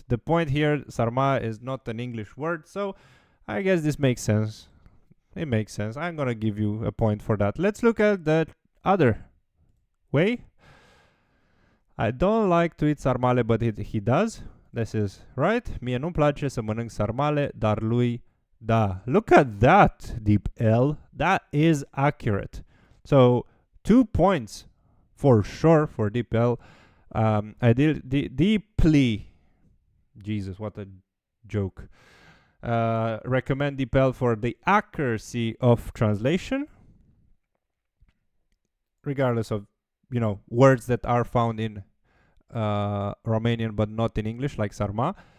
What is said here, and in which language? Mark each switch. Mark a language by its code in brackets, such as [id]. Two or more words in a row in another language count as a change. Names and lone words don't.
[en] The point here, sarma is not an English word, so I guess this makes sense. It makes sense. I'm gonna give you a point for that. Let's look at the other way. I don't like to eat sarmale, but he does. This is right. [ro] Mie nu-mi place să mănânc sarmale, dar lui da. [en] Look at that, DeepL. That is accurate. So 2 points for sure for DeepL. I did deeply. Jesus, what a joke. Recommend DeepL for the accuracy of translation, regardless of, you know, words that are found in Romanian but not in English, like sarma.